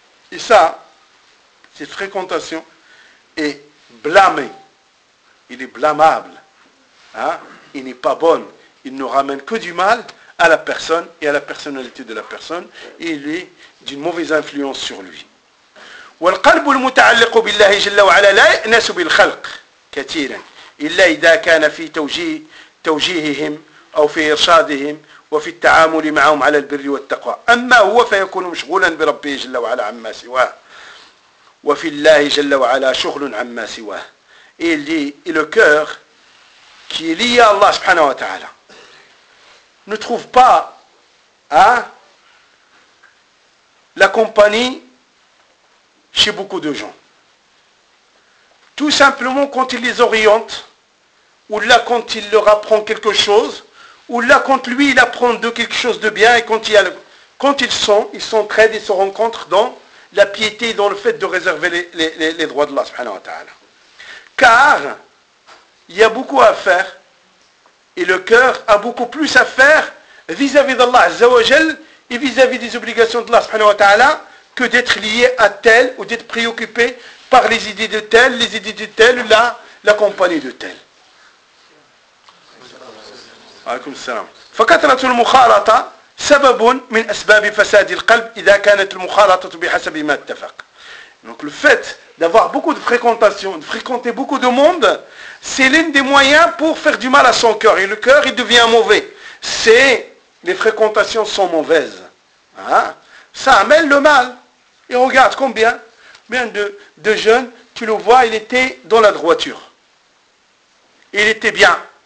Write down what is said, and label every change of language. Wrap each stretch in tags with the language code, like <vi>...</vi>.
<fr>Et ça, cette fréquentation est blâmée. Il est blâmable. Hein? Il n'est pas bon. Il ne ramène que du mal à la personne et à la personnalité de la personne, et il est d'une mauvaise influence sur lui.</fr> <ar>والقلب المتعلق بالله جل وعلا لا يأنس بالخلق كثيرا الا اذا كان في توجيههم او في ارشادهم وفي التعامل معهم على البر والتقوى اما هو فيكون مشغولا بربه جل وعلا عما سواه وفي الله جل وعلا شغل عما سواه</ar> <fr>et le cœur qui est lié à Allah subhanahu wa ta'ala ne trouve pas, hein, la compagnie chez beaucoup de gens. Tout simplement quand il les oriente, ou là quand il leur apprend quelque chose, ou là quand lui il apprend de quelque chose de bien, et quand, il y a le... quand ils s'entraident et se rencontrent dans la piété, dans le fait de réserver les droits de Allah subhanahu wa ta'ala. Car il y a beaucoup à faire, et le cœur a beaucoup plus à faire vis-à-vis d'Allah Azza wa Jal et vis-à-vis des obligations d'Allah subhanahu wa ta'ala que d'être lié à tel ou d'être préoccupé par les idées de tel, les idées de tel ou la compagnie de tel.</fr> <ar>عليكم السلام. فكثرة المخالطة سبب من أسباب فساد القلب إذا كانت المخالطة بحسب ما اتفق.</ar> <fr>Donc le fait d'avoir beaucoup de fréquentation, de fréquenter beaucoup de monde, c'est l'un des moyens pour faire du mal à son cœur. Et le cœur, il devient mauvais. C'est les fréquentations sont mauvaises. Hein? Ça amène le mal. Et regarde combien de jeunes, tu le vois, il était dans la droiture. Il était bien.</fr>